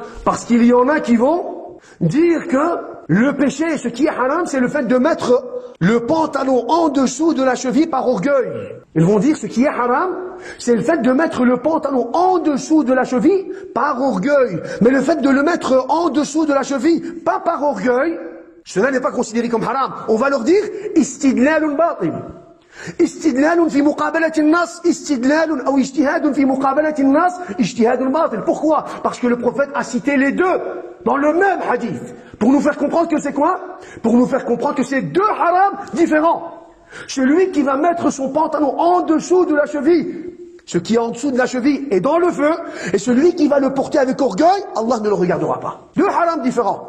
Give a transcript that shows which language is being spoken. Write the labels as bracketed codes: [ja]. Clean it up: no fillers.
[fr] Parce qu'il y en a qui vont dire que le péché, ce qui est haram, c'est le fait de mettre le pantalon en dessous de la cheville par orgueil. Ils vont dire ce qui est haram, c'est le fait de mettre le pantalon en dessous de la cheville par orgueil. Mais le fait de le mettre en dessous de la cheville, pas par orgueil, cela n'est pas considéré comme haram. On va leur dire [ar] istidlalun batil. استدلال في مقابلة النص استدلال أو اجتهاد في مقابلة النص اجتهاد باطل. [fr] Pourquoi? Parce que le prophète a cité les deux dans le même hadith. Pour nous faire comprendre que c'est quoi? Pour nous faire comprendre que c'est deux harams différents. Celui qui va mettre son pantalon en dessous de la cheville, ce qui est en dessous de la cheville est dans le feu, et celui qui va le porter avec orgueil, Allah ne le regardera pas. Deux harams différents.